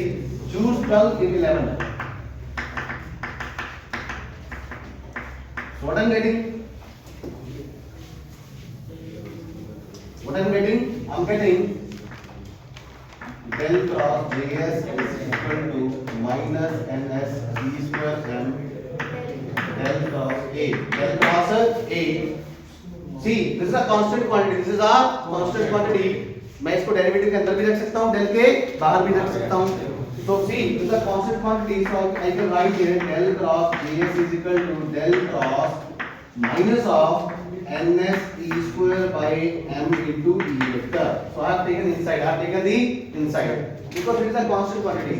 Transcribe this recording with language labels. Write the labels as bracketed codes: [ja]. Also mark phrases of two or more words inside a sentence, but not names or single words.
[en] Choose 12, give 11. So what I'm getting? I'm getting del cross Js is equal to minus ns d square m del cross a. Del cross a. See, this is a constant quantity. This is a constant quantity. [hi] मैं इसको डेरिवेटिव के अंदर भी रख सकता हूँ, डेल के बाहर भी रख सकता हूँ. [en] So see, in the constant quantity, so I can write here del cross Js is equal to del cross minus of ns e square by m into e vector. So I have taken inside. I have taken the inside because it is a constant quantity.